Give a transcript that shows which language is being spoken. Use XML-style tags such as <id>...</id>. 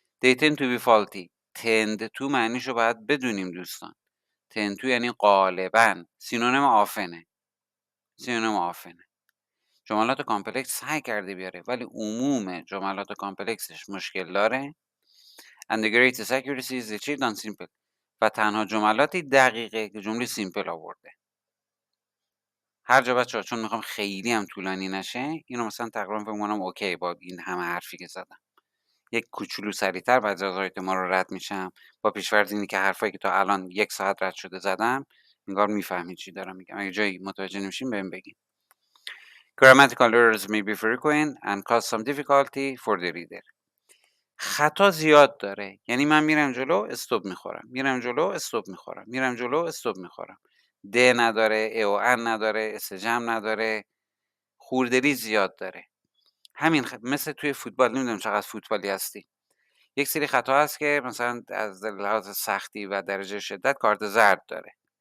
<en>they tend to be faulty.</en> <fa>tend to معنیشو باید بدونیم دوستان. tend to یعنی غالبا. سینونیم آفنه. سینونیم آفنه. جملات کامپلکس سعی کرده بیاره ولی عموم جملات کامپلکسش مشکل داره.</fa> <en>and the greatest accuracy is achieved on simple.</en> <fa>و تنها جملاتی دقیقه که جمله سیمپل آورده. هر جا بچه‌ها چون میخوام خیلی هم طولانی نشه اینو مثلا تقریبا فکر می‌کنم اوکی با این همه حرفی که زدم. یک کوچولو سریعتر بعضی از آیتم ما رو رد میشم با پیش‌فرض اینی که حرفایی که تا الان 1 ساعت رد شده زدم انگار میفهمید چی دارم میگم. اگه جایی متوجه نمیشین بهم بگین.</fa> <en>Grammatical errors may be frequent and cause some difficulty for the reader.</en> <fa>خطا زیاد داره. یعنی من میرم جلو استوب میخورم. میرم جلو استوب میخورم. میرم جلو استوب میخورم. د نداره، ا و ان نداره، استجم نداره. خوردری زیاد داره. همین مثل توی فوتبال نمیدونم چقدر فوتبالی هستی. یک سری خطا هست که مثلا از لحاظ سختی و درجه شدت کارت زرد داره.</fa>